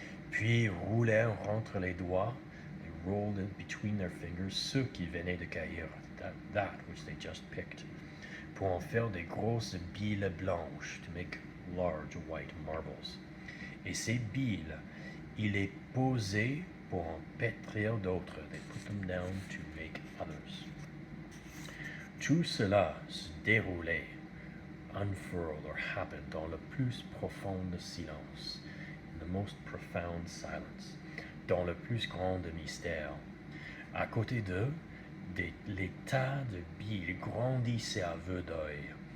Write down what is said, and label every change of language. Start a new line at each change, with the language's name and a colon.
French: Puis roulèrent entre les doigts,
English: they rolled in between their fingers,
French: ceux qui venaient de cueillir,
English: that which they just picked,
French: pour en faire des grosses billes blanches,
English: to make large white marbles.
French: Et ces billes, ils les posaient pour en pétrir d'autres.
English: They put them down to make others.
French: Tout cela se déroulait,
English: unfurled or happened
French: dans le plus profond silence,
English: in the most profound silence,
French: dans le plus grand mystère. À côté d'eux, les tas de billes grandissaient à vue d'œil.